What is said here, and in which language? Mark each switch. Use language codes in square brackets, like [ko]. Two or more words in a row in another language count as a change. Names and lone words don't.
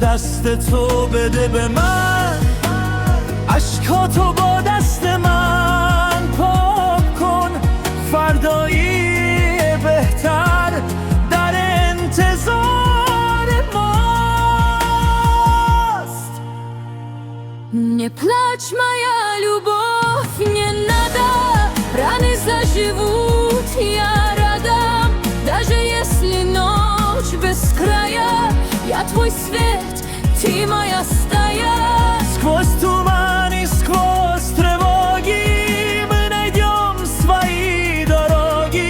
[fa] دست تو بده به من، اشکاتو با دست من پاک کن. فردایی بهتر در انتظار ماست. [pl] Nie placz, moja [ru] любовь, не надо, раны заживут, я рада. Даже если ночь без края, я твой свет, ты моя стая. Сквозь туман и сквозь тревоги мы найдем свои дороги.